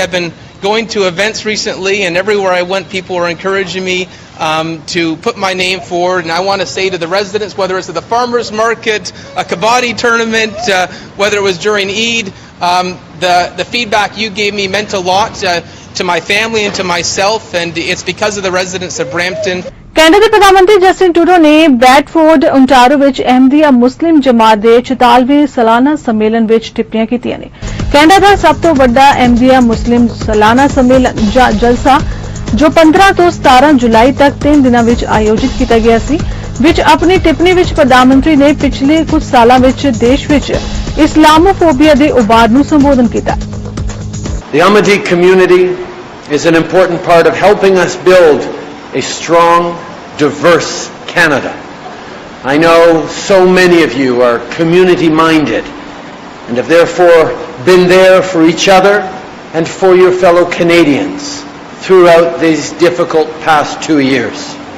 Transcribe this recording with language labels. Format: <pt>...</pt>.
<en>I've been going to events recently, and everywhere I went, people were encouraging me to put my name forward. And I want to say to the residents, whether it's at the farmers market, a kabaddi tournament, whether it was during Eid, the feedback you gave me meant a lot to my family and to myself, and it's because of the residents of Brampton.</en> <pa>Canada ਦੇ ਪ੍ਰਧਾਨ ਮੰਤਰੀ Justin Trudeau ਨੇ Bedford Ontario ਵਿੱਚ ਅਹਿਮਦੀਆ ਮੁਸਲਿਮ ਜਮਾਤ ਦੇ 44ਵੇਂ ਸਾਲਾਨਾ ਸੰਮੇਲਨ ਵਿੱਚ ਟਿੱਪਣੀਆਂ ਕੀਤੀਆਂ ਨੇ। ਕੈਨੇਡਾ ਦਾ ਸਭ ਤੋਂ ਵੱਡਾ ਅਹਿਮਦੀਆ ਮੁਸਲਿਮ ਸਾਲਾਨਾ ਸੰਮੇਲਨ ਜਾਂ ਜਲਸਾ ਜੋ 15 ਤੋਂ 17 ਜੁਲਾਈ ਤੱਕ 3 ਦਿਨਾਂ ਵਿੱਚ ਆਯੋਜਿਤ ਕੀਤਾ ਗਿਆ ਸੀ, ਵਿੱਚ ਆਪਣੀ ਟਿੱਪਣੀ ਵਿੱਚ ਪ੍ਰਧਾਨ ਮੰਤਰੀ ਨੇ ਪਿਛਲੇ ਕੁਝ ਸਾਲਾਂ ਵਿੱਚ ਦੇਸ਼ ਵਿੱਚ ਇਸਲਾਮੋਫੋਬੀਆ ਦੇ ਉਭਾਰ ਨੂੰ ਸੰਬੋਧਨ ਕੀਤਾ।</pa> <en>The Ahmadi community is an important part of helping us build a strong, diverse Canada. I know so many of you are community-minded and have therefore been there for each other and for your fellow Canadians throughout these difficult past 2 years.</en>